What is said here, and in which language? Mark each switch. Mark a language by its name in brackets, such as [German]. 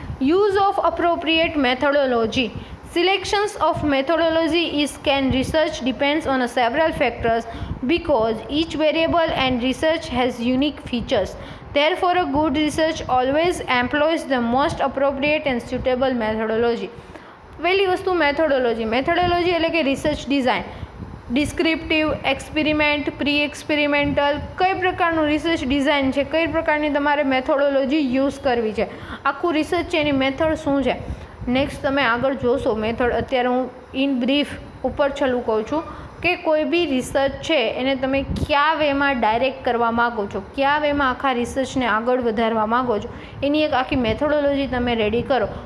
[English] Use of appropriate methodology. Selections of methodology is can research depends on several factors because each variable and research has unique features. Therefore, a good research always employs the most appropriate and suitable methodology. [Gujarati] પહેલી વસ્તુ methodology. Methodology એટલે કે research design, descriptive, experiment, pre experimental, કઈ પ્રકારનું research design છે, કઈ પ્રકારની તમારે મેથોડોલોજી યુઝ કરવી છે, આખું રિસર્ચ છે એની મેથડ શું છે. નેક્સ્ટ તમે આગળ જોશો મેથડ. અત્યારે હું ઇન બ્રીફ ઉપર છેલ્લું કહું છું કે કોઈ બી રિસર્ચ છે એને તમે કયા વેમાં ડાયરેક્ટ કરવા માગો છો, કયા વેમાં આખા રિસર્ચને આગળ વધારવા માગો છો, એની એક આખી મેથોડોલોજી તમે રેડી કરો.